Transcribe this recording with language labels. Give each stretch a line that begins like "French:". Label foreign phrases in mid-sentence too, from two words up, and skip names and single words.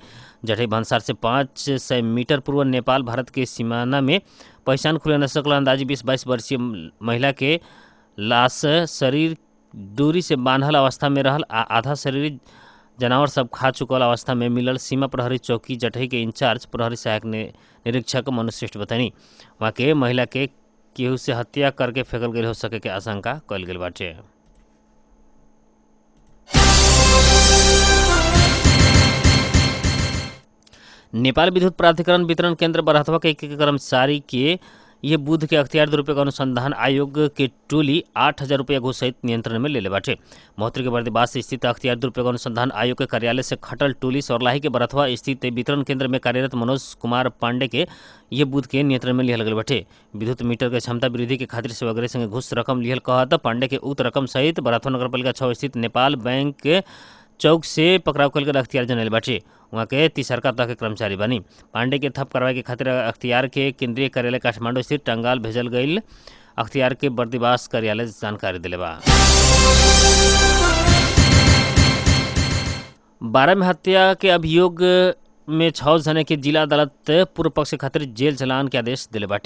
Bhojpuri: जटही भंसार से 500 मीटर पूर्व नेपाल भारत के सीमाना में पहचान खुले न सकल अंदाजी 20-22 वर्षीय महिला के लाश शरीर दूरी से बांधल अवस्था में रहल आधा शरीर जानवर सब खा चुकल अवस्था में मिलल सीमा प्रहरी चौकी जटही के इंचार्ज प्रहरी सहायक निरीक्षक मनु श्रेष्ठ बतानी। वहाँ के महिला के केहू से हत्या करके फेंकल गई हो सके के आशंका कल गई बाटे। नेपाल विद्युत प्राधिकरण वितरण केंद्र बरहतवा के एक कर्मचारी के ये बुध के अख्तियार दुरुपयोग अनुसंधान आयोग के टोली 8,000 रुपया घूस सहित नियंत्रण में ले ले बाटे। महोत्तरी के बर्दीबास स्थित अख्तियार दुरुपयोग अनुसंधान आयोग के कार्यालय से खटल टोली सरलाही के बरहतवा स्थित वितरण केंद्र में कार्यरत मनोज कुमार पांडे के ये बुध के नियंत्रण में लिहल गए बाटे। विद्युत मीटर के क्षमता वृद्धि के खातिर से वगैरह संगे घूस रकम लिहल कहत पांडे के उक्त रकम सहित बरहतवा नगरपालिका 6 स्थित नेपाल बैंक के चौक से पकड़ाव कल के अख्तियार जनैल बाटे। वहाँ के तीसरका तक के कर्मचारी बनी। पांडे के थप कार्रवाई के खातिर अख्तियार के केंद्रीय कार्यालय काठमांडू स्थित टंगाल भेजल गई अख्तियार के बर्दीबास कार्यालय जानकारी दिले बा। 12 में हत्या के अभियोग में 6 जने के जिला अदालत पूर्व पक्ष के खातिर जेल चलान के आदेश दिले बाटे।